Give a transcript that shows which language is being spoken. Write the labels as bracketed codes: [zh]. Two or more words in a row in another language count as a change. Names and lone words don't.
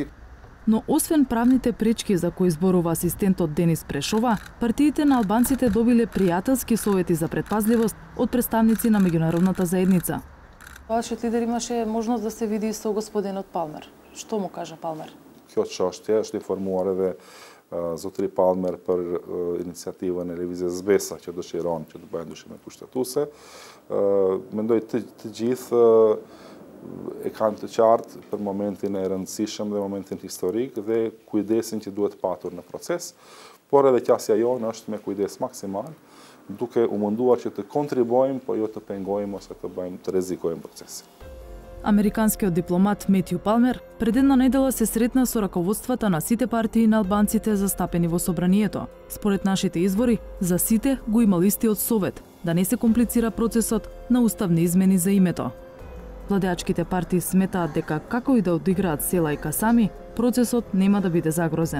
[mk] Но освен правните пречки за кои зборува асистентот Денис Прешова, партиите на албанците добиле пријателски совети за предпазливост од представници на меѓународната заедница. Вашиот лидер имаше можност да се види со господинот Палмер. Што му кажа Палмер? [sq] Kjo çështje është informuar edhe zotëri Palmer për iniciativën e lëvizjes Zbesa që dëshiron që të bëjë ndryshime kushtetuese. Mendoj të gjithë e kanë të qartë për momentin e rëndësishëm dhe momentin historik dhe kujdesin që duhet patur në proces, por edhe qasja jonë është me kujdes maksimal, duke u munduar që të kontribuojmë, po jo të pengojmë ose të rrezikojmë procesin. [mk] Американскиот дипломат Метју Палмер пред една недела се сретна со раководствата на сите партии на албанците застапени во собранието. Според нашите извори, за сите го имал истиот совет, да не се комплицира процесот на уставни измени за името. Владеачките партии сметаат дека како и да одиграат Селајка сами, процесот нема да биде загрозен.